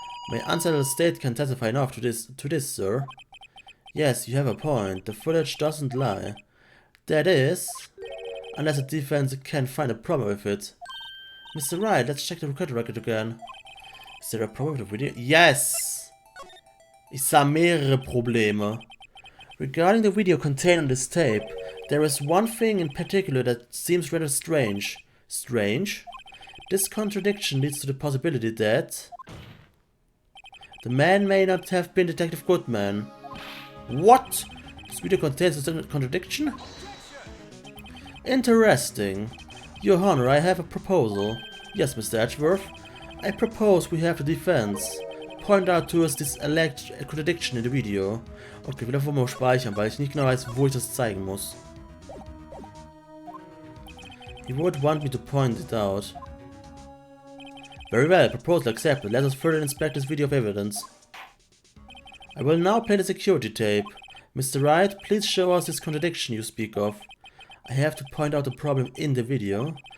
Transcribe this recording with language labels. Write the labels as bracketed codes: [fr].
[en] My unsettled state can testify enough to this, sir. Yes, you have a point. The footage doesn't lie. That is, unless the defense can find a problem with it. Mr. Wright, let's check the record again. Is there a problem with the video? Yes! [de] Ich sah mehrere Probleme. [en] Regarding the video contained on this tape, there is one thing in particular that seems rather strange. Strange? This contradiction leads to the possibility that the man may not have been Detective Goodman. What? This video contains a contradiction? Interesting. Your Honor, I have a proposal. Yes, Mr. Edgeworth. I propose we have a defense. Point out to us this alleged contradiction in the video. [de] Okay, ich will einfach mal speichern, weil ich nicht genau weiß, wo ich das zeigen muss. [en] You would want me to point it out. Very well, proposal accepted. Let us further inspect this video of evidence. I will now play the security tape. Mr. Wright, please show us this contradiction you speak of. I have to point out the problem in the video.